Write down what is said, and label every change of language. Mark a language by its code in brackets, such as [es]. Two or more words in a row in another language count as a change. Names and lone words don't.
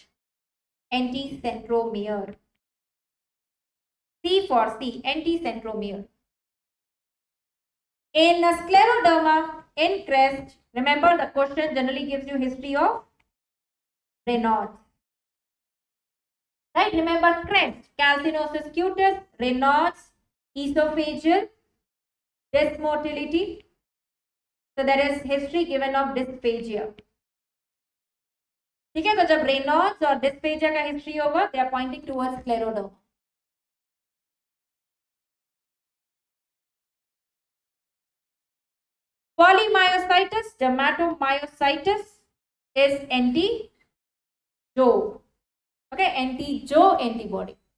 [en] Anti-centromere. C for C, anti-centromere. In scleroderma, in crest, remember the question generally gives you history of Raynaud's. Right, remember crest, calcinosis cutis, Raynaud's, esophageal, dysmotility. So there is history given of dysphagia. [hi] ठीक है, तो जब Raynaud's और dysphagia का history होगा, [en] they are pointing towards scleroderma. Polymyositis, dermatomyositis is anti-Jo. Okay, anti-Jo antibody.